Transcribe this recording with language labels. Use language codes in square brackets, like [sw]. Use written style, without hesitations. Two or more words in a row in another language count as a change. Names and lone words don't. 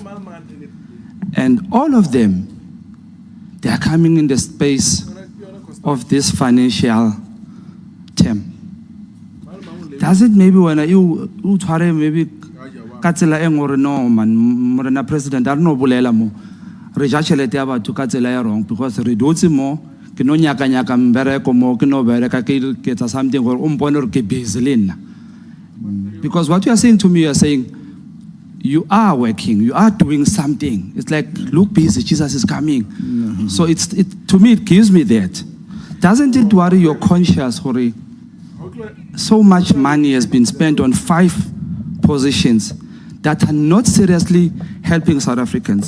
[en] And all of them, they are coming in the space of this financial term. Does it maybe when you maybe [nso] katsela engore no man morena president [en] I don't know [nso] bolela mo re ja tšhelete ya batho ka tsela ya wrong, because re dutse mo ke no nyaka mbereko mo ke no bereka ke etsa something gore o mpone re ke busy le nna. [en] Because what you are saying to me, you are saying you are working, you are doing something. It's like, look busy, Jesus is coming. Mm-hmm. So to me it gives me that. Doesn't it worry your conscience, Hori? So much money has been spent on 5 positions that are not seriously helping South Africans.